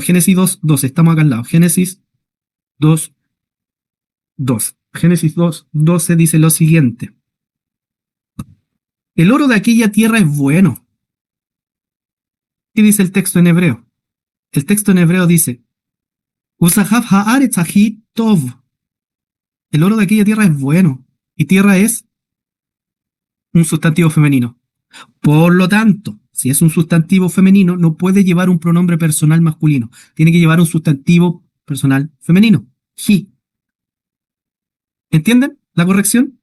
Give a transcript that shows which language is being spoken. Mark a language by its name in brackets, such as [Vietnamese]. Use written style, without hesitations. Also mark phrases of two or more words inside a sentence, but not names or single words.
[Spanish] Génesis 2:12, estamos acá al lado. Génesis 2:2. Génesis 2:12 dice lo siguiente. El oro de aquella tierra es bueno. ¿Qué dice el texto en hebreo? El texto en hebreo dice, [Hebrew] וזהב הארץ ההיא טוב. [Spanish] El oro de aquella tierra es bueno. Y tierra es un sustantivo femenino. Por lo tanto, si es un sustantivo femenino, no puede llevar un pronombre personal masculino. Tiene que llevar un sustantivo personal femenino. He. ¿Entienden la corrección?